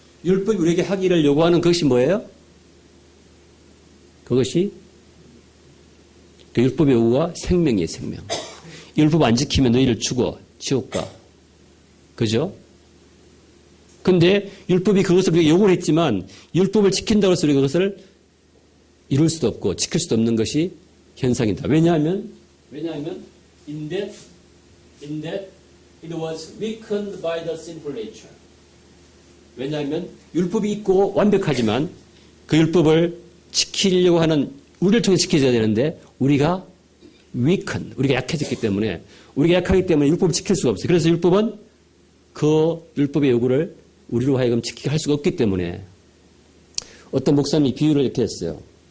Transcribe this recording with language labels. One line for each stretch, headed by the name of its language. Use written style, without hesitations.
Korean: 율법이 우리에게 하기를 요구하는 것이 뭐예요? 그것이 그 율법의 요구가 생명이에요, 생명. 율법 안 지키면 너희를 죽어, 지옥 가. 그죠? 근데 율법이 그것을 우리가 요구를 했지만 율법을 지킨다고 해서 우리가 그것을 이룰 수도 없고 지킬 수도 없는 것이 현상이다. 왜냐하면
English: in that it was weakened by the sinful nature.
Korean: 왜냐하면 율법이 있고 완벽하지만 그 율법을 지키려고 하는 우리를 통해 지켜져야 되는데 우리가 weakened, 우리가 약해졌기 때문에 우리가 약하기 때문에 율법을 지킬 수가 없어요. 그래서 율법은 그 율법의 요구를 우리로 하여금 지키게 할 수가 없기 때문에 어떤 목사님이 비유를 이렇게 했어요.